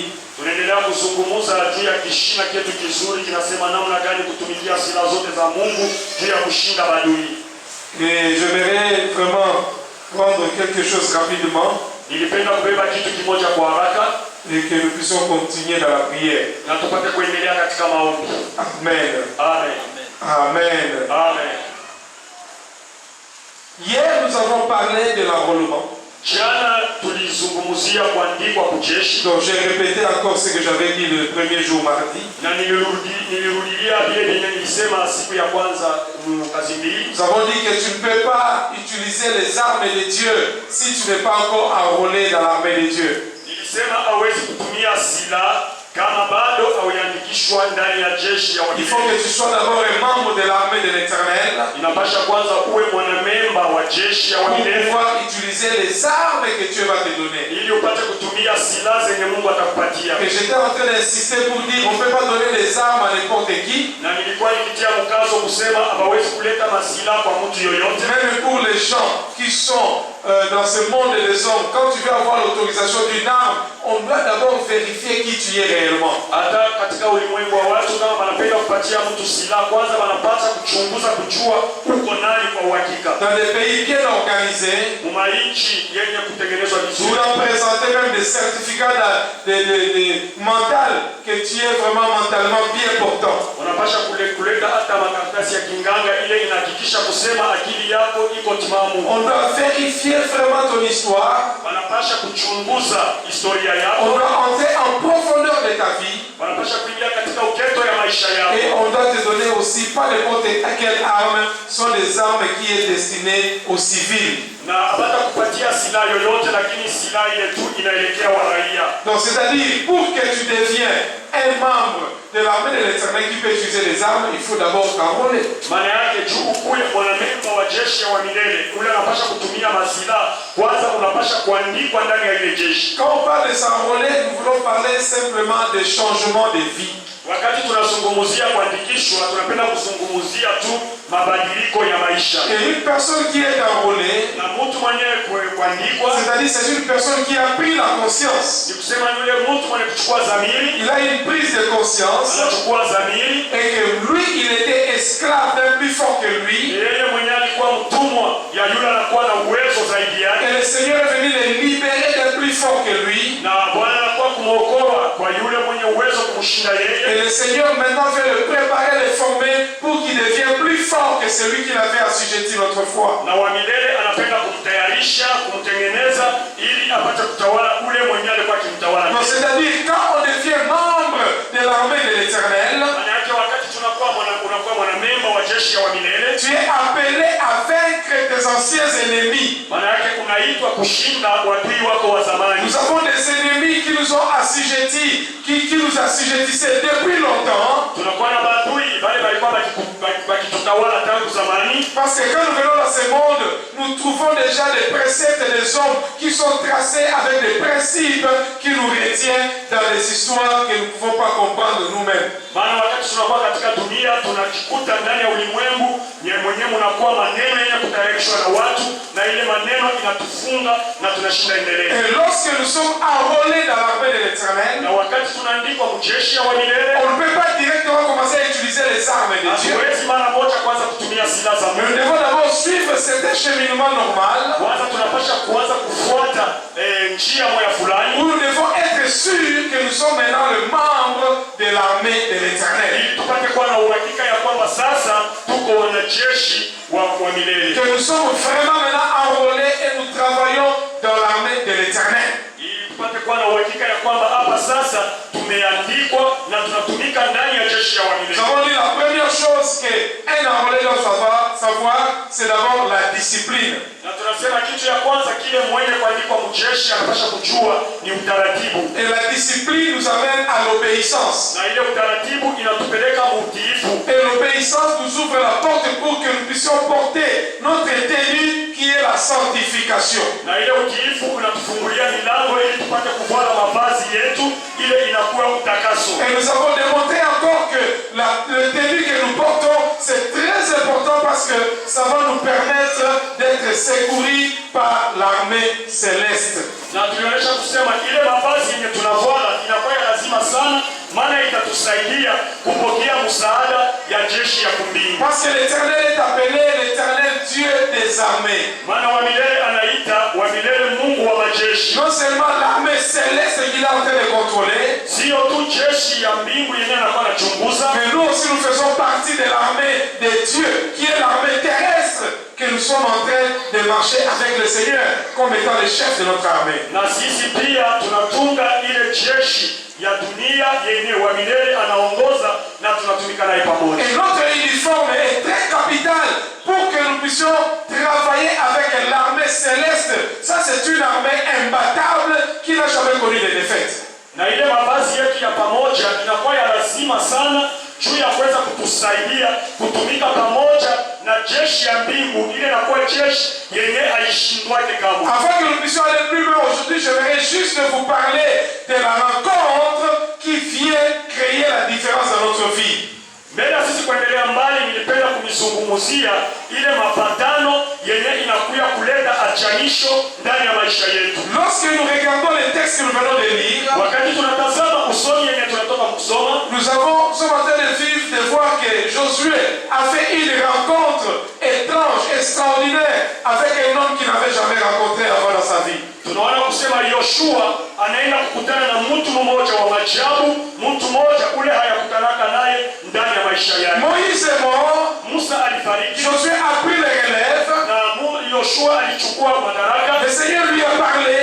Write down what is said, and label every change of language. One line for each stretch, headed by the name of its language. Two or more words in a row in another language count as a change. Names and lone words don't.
Swahili: Tunaendelea kuzungumza juu ya kishina kitu kizuri kinasema namna gani kutumikia silaha zote za Mungu juu ya kushinda adui.
French: Et j'aimerais vraiment prendre quelque chose rapidement
Swahili: Nilipenda kubeba kitu kimoja kwa haraka
French: et que nous puissions continuer dans la prière.
Swahili: na tupate kuendelea katika maombi. Amen. Amen. Amen. Amen.
French: Hier, nous avons parlé de l'enrôlement.
Swahili: Jana tulizungumzia kuandikwa kujeshi.
French: Donc, j'ai répété encore ce que j'avais dit le premier jour mardi.
Swahili: Na nilirudilia vile vile nilisema siku ya kwanza kazi mbili.
French: Nous avons dit que tu ne peux pas utiliser les armes de Dieu si tu n'es pas encore enrôlé dans l'armée de Dieu.
Swahili: Nilisema hawezi kutumia silaha kama bado hauandikishwa ndani ya jeshi ya
French: Il faut que tu sois d'abord un membre de l'armée de l'Éternel
Swahili: inapasha kwanza uwe mwanamemba wa jeshi ya
French: pour
Swahili: milele
French: pouvoir utiliser les armes que Dieu va te donner.
Swahili: ili upate kutumia silaha zenye Mungu atakupatia.
French: Et j'étais en train d'insister pour dire on ne peut pas donner les armes à n'importe qui.
Swahili: Na nilikuwa nikitia mkazo kusema hawezi kuleta masilaha kwa mtu yoyote.
French: Même pour les gens qui sont dans ce monde des hommes, quand tu veux avoir l'autorisation d'une arme, on doit d'abord vérifier qui tu es réellement.
Swahili: Hata katika ulimwengu wa watu kama wanapenda kupatia mtu silaha, kwanza wanapata kuchunguza kujua uko nani kwa uhakika.
French: Dans des pays bien organisés,
Swahili: Mumaichi yenye kutengenezwa
French: nous
Swahili: vizuri,
French: leur présenter même des certificats mental que tu es vraiment mentalement bien portant.
Swahili: unapasha kuleta hata makaratasi ya kinganga ile inahakikisha kusema akili yako iko timamu.
French: On doit vérifier vraiment ton histoire.
Swahili: Wanapasha kuchunguza historia
French: On
Swahili: yako,
French: doit entrer en profondeur de ta vie.
Swahili: wanapasha kuingia katika uketo ya maisha yako.
French: Et on doit te donner aussi pas n'importe quelle arme, sont des armes qui est destinées aux civils.
Swahili: Na hapata kupatia silaha yoyote, lakini silaha ile tu inaelekea wa raia.
French: Donc c'est-à-dire pour que tu deviens un membre de l'armée de l'Éternel qui peut utiliser les armes, il faut d'abord t'enrôler.
Swahili: Maana yake juu ukuwe mwanamemba wa jeshi ya milele, ule anapasha kutumia masilaha, kwanza unapasha kuandikwa ndani ya ile jeshi.
French: Quand on parle de s'enrôler, nous voulons parler simplement des changements de vie.
Swahili: Wakati tunazungumzia kuandikishwa, tunapenda kuzungumzia tu mabadiliko ya maisha.
French: Et une personne qui est enrôlée,
Swahili: Na mtu mwenyewe kuandikwa,
French: c'est-à-dire c'est une personne qui a pris la conscience.
Swahili: ni kusema yule mtu mwenye kuchukua dhamiri,
French: Il a une prise de conscience
Swahili: anachukua dhamiri,
French: et que lui, il était esclave d'un plus fort que lui.
Swahili: yeye mwenyewe alikuwa mtumwa ya yule anakuwa na uwezo zaidi
French: Et
Swahili: yake,
French: le Seigneur est venu le libérer d'un plus fort que lui.
Swahili: na Bwana anakuwa kumwokoa kwa yule mwenye uwezo kumshinda
French: Et
Swahili: yeye.
French: le Seigneur maintenant veut le préparer, le former pour qu'il devienne plus fort que celui qu'il avait assujetti l'autre fois.
Swahili: Na wa milele anapenda kumtayarisha, kumtengeneza ili apate kutawala ule mwenyewe alikuwa akimtawala.
French: Donc c'est-à-dire quand on devient membre de l'armée de l'Éternel,
Swahili: Maana yake wakati unakuwa mwanamemba wa jeshi ya milele,
French: tu es appelé à vaincre tes anciens ennemis.
Swahili: maana yake unaitwa kushinda wadui wako wa zamani.
French: Nous avons des ennemis qui nous ont assujettis, qui nous assujettissaient depuis longtemps.
Swahili: Tunakuwa na maadui wale walikuwa wakitutawala tangu zamani.
French: Parce que quand nous venons dans ce monde, nous trouvons déjà des préceptes des hommes qui sont tracés avec des principes qui nous retiennent dans des histoires que nous ne pouvons pas comprendre nous-mêmes.
Swahili: Maana wakati tunakuwa katika dunia tunajikuta ndani ya ulimwengu mwenyewe mnakuwa maneno yenye kutayarishwa na watu, na ile maneno inatufunga na tunashinda endelea.
French: Et lorsque nous sommes enrôlés dans l'armée de l'Éternel,
Swahili: Na wakati tunaandikwa mjeshi ya milele,
French: on ne peut pas directement commencer à utiliser les armes de Dieu.
Swahili: hatuwezi mara moja kwanza kutumia silaha za
French: Nous
Swahili: Mungu.
French: devons d'abord suivre cet cheminement normal
Swahili: Kwanza tunapasha kuanza kufuata njia moja fulani,
French: où nous devons être sûrs que nous sommes maintenant le membre de l'armée de l'Éternel.
Swahili: ili tupate kuwa na uhakika ya kwamba sasa tuko wanajeshi wa milele,
French: Que nous sommes vraiment maintenant enrôlés et nous travaillons dans l'armée de l'Éternel.
Swahili: ili tupate kuwa na uhakika ya kwamba hapa sasa tumeandikwa na tunatumika ndani ya jeshi ya
French: Nous
Swahili: milele.
French: avons dit la première chose qu'un enrôlé doit savoir, c'est d'abord la discipline.
Swahili: Na tunasema kitu ya kwanza kile mwenye kuandikwa mjeshi anapasha kujua ni utaratibu,
French: Et la discipline nous amène à l'obéissance.
Swahili: na ile utaratibu inatupeleka utiifu,
French: Et l'obéissance nous ouvre la porte pour que nous puissions porter notre tenue qui est la sanctification.
Swahili: na ile utiifu unatufungulia milango ili tupate kuvala mavazi yetu, ile inakuwa utakaso.
French: Et nous avons démontré encore que le tenue que nous portons, c'est très important parce que ça va nous permettre d'être secourus par l'armée céleste.
Swahili: Na tulionyesha kusema ile mavazi yenye tunavala inakuwa ya lazima sana maana itatusaidia kupokea msaada ya jeshi ya kumbingu.
French: Parce que l'Éternel est appelé l'Éternel Dieu des armées.
Swahili: Maana wa milele anaita wa milele Mungu wa majeshi.
French: Non seulement l'armée céleste qu'il est en train de contrôler,
Swahili: sio tu jeshi ya mbingu yenyewe anakuwa anachunguza,
French: mais nous aussi nous faisons partie de l'armée de Dieu, qui est l'armée terrestre, que nous sommes en train de marcher avec le Seigneur comme étant le chef de notre armée.
Swahili: Na sisi pia tunatunga ile jeshi ya dunia yenye wa milele anaongoza na tunatumika naye pamoja.
French: Et notre uniforme est très capital pour que nous puissions travailler avec l'armée céleste. Ça c'est une armée imbattable qui n'a jamais connu de défaite.
Swahili: Na ile mavazi yetu ya pamoja inakuwa ya lazima sana juu ya kuweza kutusaidia kutumika pamoja na jeshi ya mbingu, ile inakuwa jeshi yenye haishindwake kamwe.
French: Avant que nous puissions aller plus loin aujourd'hui, je voudrais juste vous parler de la rencontre qui vient créer la différence dans notre vie.
Swahili: Mbele sisi kuendelea mbali, nilipenda kumizungumzia ile mapatano yenye inakuya kuleta achanisho ndani ya maisha yetu.
French: Lorsque nous regardons les textes que nous venons de lire,
Swahili: wakati tunatazama usomi yenye tunatoka kusoma,
French: nous sommes en train de vivre, de voir que Josué a fait une rencontre étrange, extraordinaire, avec un homme qu'il n'avait jamais rencontré avant dans sa vie.
Swahili: Tunaona kusema Yoshua anaenda kukutana na mtu mmoja wa maajabu, mtu mmoja ule hayakutanaka naye ndani ya maisha yake.
French: Moïse est mort,
Swahili: Musa alifariki,
French: Josué a pris le relève,
Swahili: na Yoshua alichukua madaraka.
French: Le Seigneur lui a parlé,